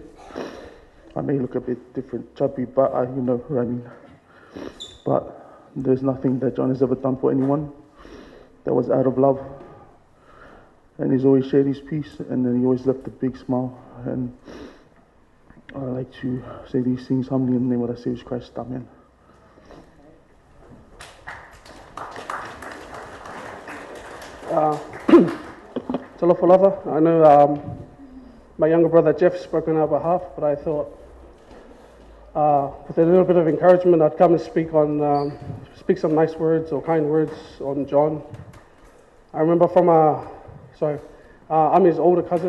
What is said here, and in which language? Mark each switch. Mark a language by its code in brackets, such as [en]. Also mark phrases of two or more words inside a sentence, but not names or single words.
[en] I may look a bit different, chubby, but you know what I mean. But there's nothing that John has ever done for anyone that was out of love. And he's always shared his peace, and then he always left a big smile. And I like to say these things humbly in the name of our Savior Christ. Amen. [sm] Talofa lava. [en] I know my younger brother Jeff spoke on our behalf, but I thought with a little bit of encouragement, I'd come and speak some nice words or kind words on John. I remember I'm his older cousin.